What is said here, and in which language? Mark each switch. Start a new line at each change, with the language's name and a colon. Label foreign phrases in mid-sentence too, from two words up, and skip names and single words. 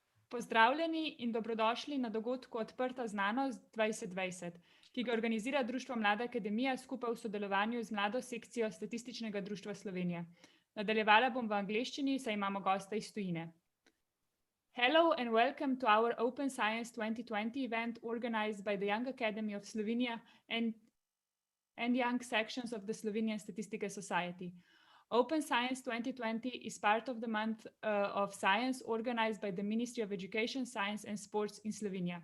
Slovenian: Pozdravljeni in dobrodošli na dogodku Odprta znanost 2020, ki ga organizira Društvo Mlada akademija skupaj v sodelovanju z Mlado sekcijo Statističnega društva Slovenije. Nadaljevala bom v angleščini, saj imamo gosta iz tujine.
English: Hello and welcome to our Open Science 2020 event organized by the Young Academy of Slovenia and young sections of the Slovenian Statistical Society. Open Science 2020 is part of the month of science organized by the Ministry of Education, Science and Sports in Slovenia.